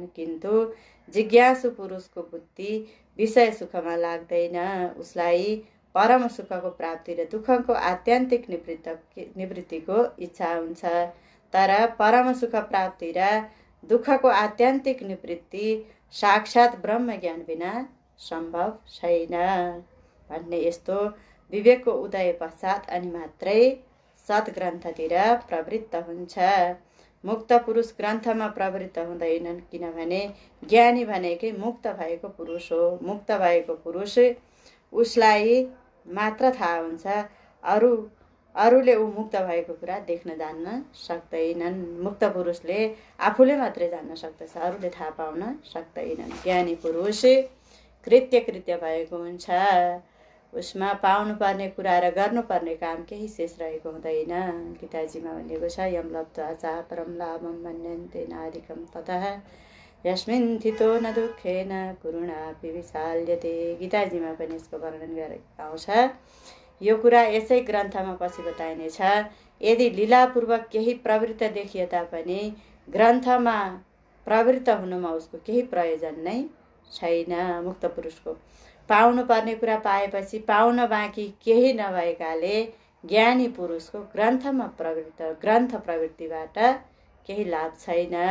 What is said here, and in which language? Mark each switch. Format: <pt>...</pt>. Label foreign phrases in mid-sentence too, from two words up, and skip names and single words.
<ne>किन्तु जिज्ञासु पुरुषको बुद्धि विषय सुखमा लाग्दैन। उसलाई परम सुखको प्राप्ति र दुःखको आत्यन्तिक निवृत्तिको इच्छा हुन्छ, तर परम सुख प्राप्ति र दुःखको आत्यन्तिक निवृत्ति साक्षात् ब्रह्म ज्ञान बिना सम्भव छैन भन्ने यस्तो विवेकको उदय पश्चात अनि मात्रै सद्ग्रन्थतिर प्रवृत्त हुन्छ। मुक्त पुरुष ग्रन्थमा प्रवृत्त हुँदैनन्, किनभने ज्ञानी भनेकै मुक्त भएको पुरुष हो। मुक्त भएको पुरुष उसलाई मात्र थाहा हुन्छ, अरूले ऊ मुक्त भएको कुरा देख्न जान्न सक्दैनन्। मुक्त पुरुषले आफूले मात्रै जान्न सक्दछ, अरूले थाहा पाउन सक्दैनन्। ज्ञानी पुरुष कृत्य भएको हुन्छ, उसमा पाउनुपर्ने कुरा र गर्नुपर्ने काम केही शेष रहेको हुँदैन। गीताजीमा भनिएको छ,</ne> <sa>यम लब्ध्वा च परम लाभं मन्यन्ते नाधिकं ततः यस्मिन् स्थितो न दुःखेन कुरुणापि विशाल्यते।</sa> <ne>गीताजीमा पनि यसको वर्णन गरेको आउँछ। यो कुरा यसै ग्रन्थमा पछि बताइनेछ। यदि लीलापूर्वक केही प्रवृत्त देखिए तापनि ग्रन्थमा प्रवृत्त हुनुमा उसको केही प्रयोजन नै छैन। मुक्त पुरुषको पाउनुपर्ने कुरा पाएपछि पाउन बाँकी केही नभएकाले ज्ञानी पुरुषको ग्रन्थ प्रवृत्तिबाट केही लाभ छैन।</ne>